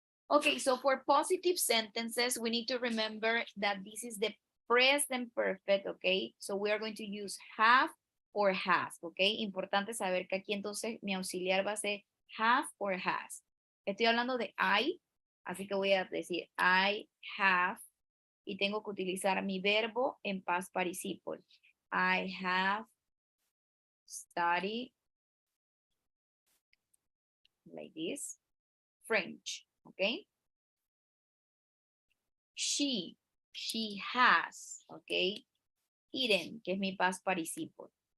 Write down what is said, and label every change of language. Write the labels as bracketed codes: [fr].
[en] Okay, so for positive sentences, we need to remember that this is the present perfect, okay? So we are going to use have or has, okay? [es] Importante saber que aquí entonces mi auxiliar va a ser have or has. Estoy hablando de I, así que voy a decir I have, y tengo que utilizar mi verbo en past participle. [en] I have studied, like this, French, okay? She has, okay? Eaten, [es] que es mi [en] past participle.